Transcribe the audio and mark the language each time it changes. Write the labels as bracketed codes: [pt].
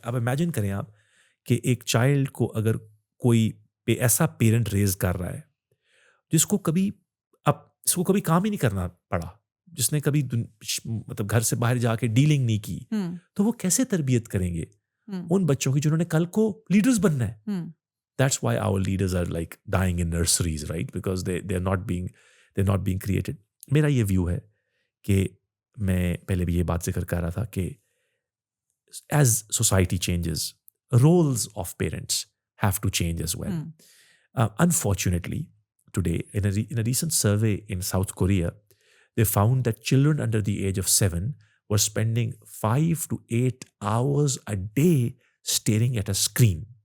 [ur] اب امیجن کریں آپ کہ ایک چائلڈ کو اگر کوئی ایسا پیرنٹ ریز کر رہا ہے جس کو کبھی کام ہی نہیں کرنا پڑا, جس نے کبھی مطلب گھر سے باہر جا کے ڈیلنگ نہیں کی, تو وہ کیسے تربیت کریں گے ان بچوں کی جنہوں نے کل کو لیڈرز بننا ہے. [en] That's why our leaders are like dying in nurseries, right? Because they're not being created. [ur] میرا یہ ویو ہے کہ میں پہلے بھی یہ بات ذکر کر رہا تھا کہ [en] as society changes, roles of parents have to change as well. Unfortunately, today, in a recent survey in South Korea, they found that children under the age of 7 were spending 5 to 8 hours a day staring at a screen.